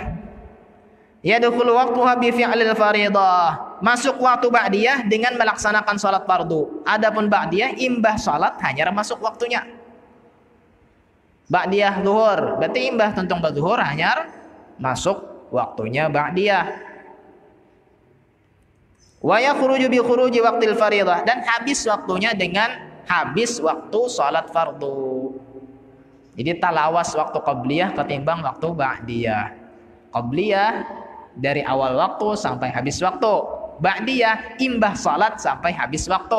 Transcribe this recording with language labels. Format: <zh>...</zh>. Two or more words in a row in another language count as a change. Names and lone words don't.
<ar>يدخل وقتها بفعل الفريضة.</ar> <id>Masuk waktu ba'diyah dengan melaksanakan salat fardu. Adapun ba'diyah imbah salat hanya masuk waktunya. Ba'diyah zuhur, berarti</id> <bjn>imbah tuntung zuhur</bjn> <id>hanya masuk waktunya ba'diyah.</id> <ar>ويخرج بخروج وقت الفريضة,</ar> <id>dan habis waktunya dengan habis waktu salat fardu. Jadi talawas waktu qabliyah ketimbang waktu ba'diyah. Qabliyah dari awal waktu sampai habis waktu. Ba'diyah imbah salat sampai habis waktu.</id>